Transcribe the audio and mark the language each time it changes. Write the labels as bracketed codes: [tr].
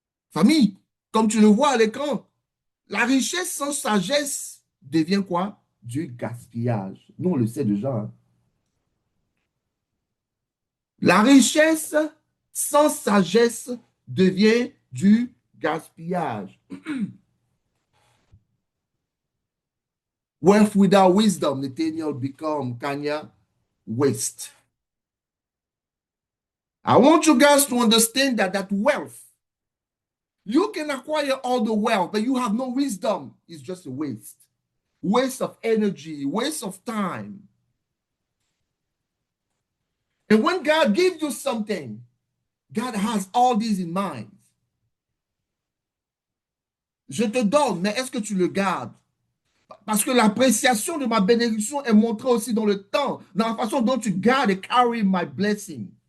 [fr] Famille, comme tu le vois à l'écran, la richesse sans sagesse devient quoi? Du gaspillage. Nous, on le sait déjà. Hein. La richesse sans sagesse devient du gaspillage. [en] Wealth without wisdom, Nathaniel become Kanya waste. I want you guys to understand that wealth, you can acquire all the wealth, but you have no wisdom. It's just a waste. Waste of energy, waste of time. And when God gives you something, God has all these in mind. [fr] Je te donne, mais est-ce que tu le gardes? Parce que l'appréciation de ma bénédiction est montrée aussi dans le temps, dans la façon dont tu gardes et [en] carry my blessing.